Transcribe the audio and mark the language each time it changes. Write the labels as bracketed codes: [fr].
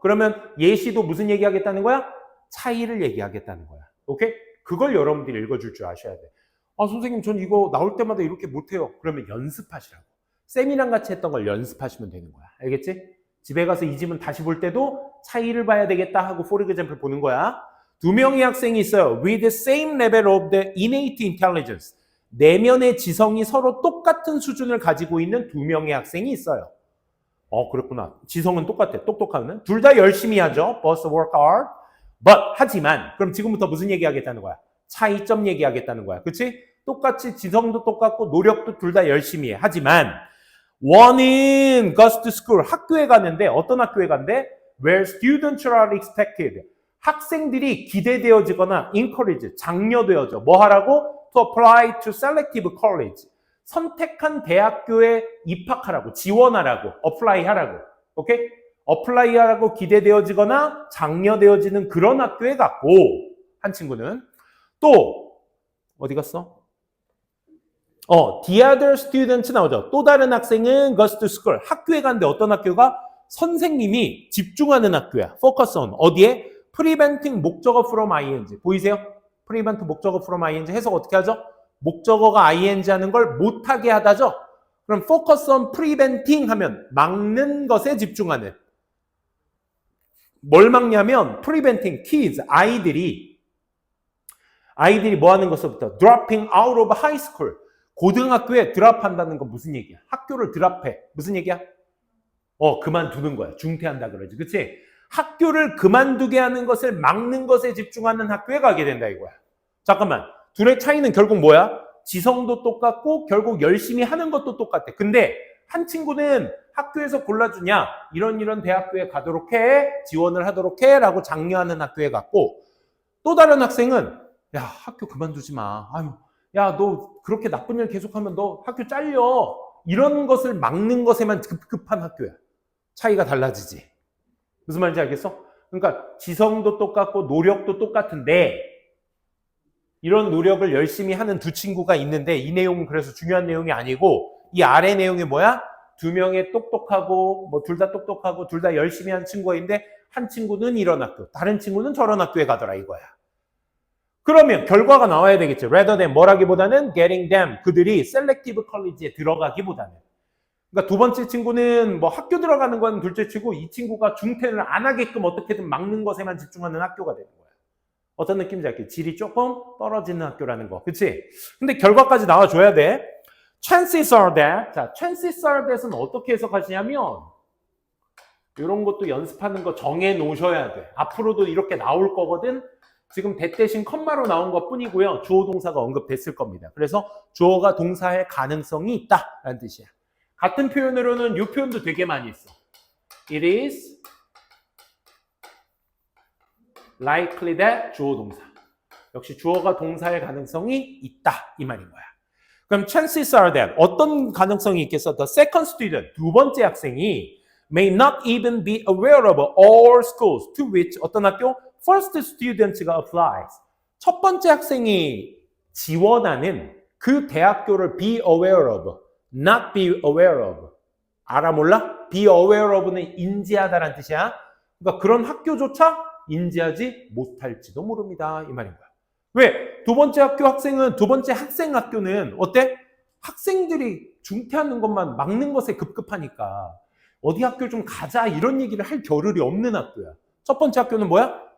[ko] 그러면 예시도 무슨 얘기하겠다는 거야? 차이를 얘기하겠다는 거야. 오케이? 그걸 여러분들이 읽어줄 줄 아셔야 돼. 아, 선생님, 전 이거 나올 때마다 이렇게 못해요. 그러면 연습하시라고. 쌤이랑 같이 했던 걸 연습하시면 되는 거야. 알겠지? 집에 가서 이 지문 다시 볼 때도 차이를 봐야 되겠다 하고 [en] for example [ko] 보는 거야. 두 명의 학생이 있어요. [en] With the same level of the innate intelligence. [ko] 내면의 지성이 서로 똑같은 수준을 가지고 있는 두 명의 학생이 있어요. 그렇구나. 지성은 똑같아. 똑똑하면. 둘 다 열심히 하죠. [en] Both work hard. [ko] But, 하지만, 그럼 지금부터 무슨 얘기하겠다는 거야? 차이점 얘기하겠다는 거야. 그치? 똑같이 지성도 똑같고 노력도 둘 다 열심히 해. [en] 하지만, one은 goes to school. [ko] 학교에 가는데, 어떤 학교에 간대? [en] Where students are expected. [ko] 학생들이 기대되어지거나 encourage, 장려되어져. 뭐 하라고? [en] To apply to selective college. [ko] 선택한 대학교에 입학하라고, 지원하라고, apply 하라고. 오케이? apply 하라고 기대되어지거나 장려되어지는 그런 학교에 갔고, 한 친구는 또 어디 갔어? [en] The other students 나오죠. [ko] 또 다른 학생은 [en] goes to school. [ko] 학교에 갔는데 어떤 학교가? 선생님이 집중하는 학교야. [en] focus on. [ko] 어디에? [en] preventing 목적어 from ing. [ko] 보이세요? prevent 목적어 from ing 해석 어떻게 하죠? 목적어가 ing 하는 걸 못하게 하다죠? 그럼 focus on preventing 하면 막는 것에 집중하는. 뭘 막냐면 [en] preventing kids, [ko] 아이들이 뭐 하는 것부터 [en] dropping out of high school. [ko] 고등학교에 드랍한다는 건 무슨 얘기야? 학교를 드랍해. 무슨 얘기야? 그만두는 거야. 중퇴한다 그러지. 그치? 학교를 그만두게 하는 것을 막는 것에 집중하는 학교에 가게 된다 이거야. 잠깐만. 둘의 차이는 결국 뭐야? 지성도 똑같고 결국 열심히 하는 것도 똑같아. 근데 한 친구는 학교에서 골라주냐? 이런 대학교에 가도록 해. 지원을 하도록 해. 라고 장려하는 학교에 갔고 또 다른 학생은 야, 학교 그만두지 마. 아유, 야, 너 그렇게 나쁜 일 계속하면 너 학교 잘려. 이런 것을 막는 것에만 급급한 학교야. 차이가 달라지지. 무슨 말인지 알겠어? 그러니까 지성도 똑같고 노력도 똑같은데 이런 노력을 열심히 하는 두 친구가 있는데 이 내용은 그래서 중요한 내용이 아니고 이 아래 내용이 뭐야? 두 명의 똑똑하고 뭐 둘 다 똑똑하고 둘 다 열심히 한 친구가 있는데 한 친구는 이런 학교, 다른 친구는 저런 학교에 가더라 이거야. 그러면 결과가 나와야 되겠죠. [en] rather than [ko] 뭐라기보다는 [en] getting them, [ko] 그들이 [en] selective college에 들어가기보다는. [ko] 그러니까 두 번째 친구는 뭐 학교 들어가는 건 둘째 치고 이 친구가 중퇴를 안 하게끔 어떻게든 막는 것에만 집중하는 학교가 되는 거야. 어떤 느낌인지 알게? 질이 조금 떨어지는 학교라는 거. 그치? 근데 결과까지 나와줘야 돼. [en] chances are that. [ko] 자, chances are that은 어떻게 해석하시냐면 이런 것도 연습하는 거 정해 놓으셔야 돼. 앞으로도 이렇게 나올 거거든. 지금 that 대신 컴마로 나온 것 뿐이고요. 주어 동사가 언급됐을 겁니다. 그래서 주어가 동사의 가능성이 있다라는 뜻이야. 같은 표현으로는 이 표현도 되게 많이 있어. [en] It is likely that [ko] 주어 동사. 역시 주어가 동사의 가능성이 있다 이 말인 거야. [en] 그럼 chances are that [ko] 어떤 가능성이 있겠어? [en] The second student, [ko] 두 번째 학생이 [en] may not even be aware of all schools to which [ko] 어떤 학교? [en] First students가 applies. [ko] 첫 번째 학생이 지원하는 그 대학교를 [en] be aware of, not be aware of. [ko] 알아 몰라? be aware of는 인지하다라는 뜻이야. 그러니까 그런 학교조차 인지하지 못할지도 모릅니다. 이 말인 거야. 왜? 두 번째 학생 학교는 어때? 학생들이 중퇴하는 것만 막는 것에 급급하니까 어디 학교 좀 가자 이런 얘기를 할 겨를이 없는 학교야. 첫 번째 학교는 뭐야?